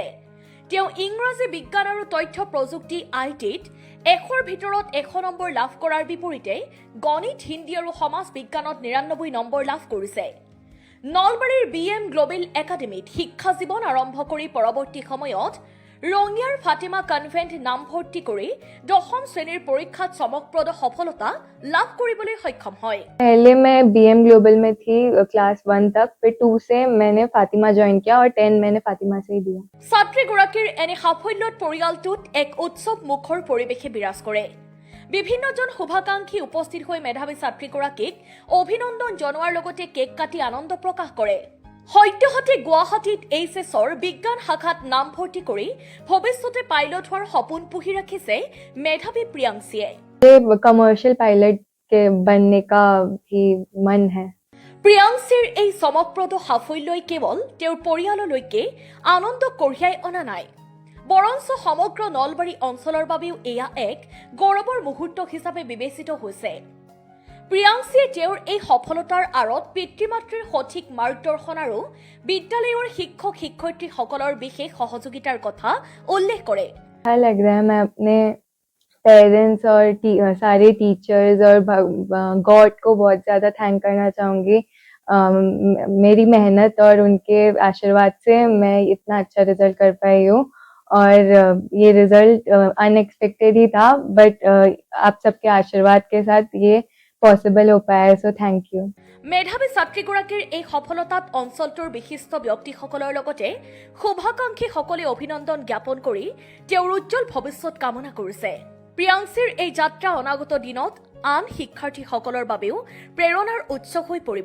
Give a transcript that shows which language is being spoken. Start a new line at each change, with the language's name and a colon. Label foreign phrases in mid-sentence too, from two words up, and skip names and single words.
Assamese: তেওঁ ইংৰাজী বিজ্ঞান আৰু তথ্য প্ৰযুক্তি ITত ১০০ৰ ভিতৰত ১০০ নম্বৰ লাভ কৰাৰ বিপৰীতে গণিত, হিন্দী আৰু সমাজ বিজ্ঞানত ৯৯ নম্বৰ লাভ কৰিছে। নলবাৰীৰ BM গ্লোবেল একাডেমীত শিক্ষা জীৱন আৰম্ভ কৰি পৰৱৰ্তী সময়ত ৰঙিয়াৰ ফাতিমা কনভেন্ট নামভৰ্তি কৰি দশম শ্ৰেণীৰ পৰীক্ষাত চমকপ্ৰদ সফলতা লাভ কৰিবলৈ সক্ষম হয়।
Hindi: पहले मैं BM ग्लोबल में थी क्लास 1 तक, फिर 2 से मैंने फातिमा ज्वाइन किया और 10 मैंने फातिमा से ही दिया।
Assamese: ছাত্ৰীগৰাকীৰ এনে সাফল্যত পৰিয়ালটোত এক উৎসৱ মুখৰ পৰিৱেশে বিৰাজ কৰে। বিভিন্নজন শুভাকাংক্ষী উপস্থিত হৈ মেধাৱী ছাত্ৰীগৰাকীক অভিনন্দন জনোৱাৰ লগতে কেক কাটি আনন্দ প্ৰকাশ কৰে। সদ্যহতে গুৱাহাটীত HSৰ বিজ্ঞান শাখাত নামভৰ্তি কৰি ভৱিষ্যতে পাইলট হোৱাৰ সপোন পুহি ৰাখিছে মেধাৱী প্ৰিয়াংশীয়ে।
English: commercial pilot
Hindi: के बनने का भी मन है।
Assamese: প্ৰিয়াংশীৰ এই চমকপ্ৰদ সাফল্যই কেৱল তেওঁৰ পৰিয়াললৈকে আনন্দ কঢ়িয়াই অনা নাই, বৰঞ্চ সমগ্ৰ নলবাৰী অঞ্চলৰ বাবেও এয়া এক গৌৰৱৰ মুহূৰ্ত হিচাপে বিবেচিত হৈছে। প্ৰিয়াংশীয়ে তেওঁৰ এই সফলতাৰ আঁৰত পিতৃ-মাতৃৰ সঠিক মাৰ্গদৰ্শন আৰু বিদ্যালয়ৰ শিক্ষক শিক্ষয়িত্ৰীসকলৰ বিশেষ সহযোগিতাৰ কথা উল্লেখ কৰে।
Hindi: अच्छा लग रहा है, मैं अपने पेरेंट्स और सारे टीचर्स और गॉड को बहुत ज़्यादा थैंक करना चाहूँगी। मेरी मेहनत और उनके आशीर्वाद से मैं इतना अच्छा रिजल्ट कर पाई हूँ और ये
English: result unexpected
Hindi: ही था, बट आप सबके आशीर्वाद के साथ ये पॉसिबल हो पाया है,
English: so thank you.
Assamese: মেধাৱী ছাত্ৰীগৰাকীৰ এই সফলতাত অঞ্চলটোৰ বিশিষ্ট ব্যক্তিসকলৰ লগতে শুভাকাংক্ষীসকলে অভিনন্দন জ্ঞাপন কৰি তেওঁৰ উজ্জ্বল ভৱিষ্যত কামনা কৰিছে। প্ৰিয়াংশীৰ এই যাত্ৰা অনাগত দিনত আন শিক্ষাৰ্থীসকলৰ বাবেও প্ৰেৰণাৰ উৎস হৈ পৰিব।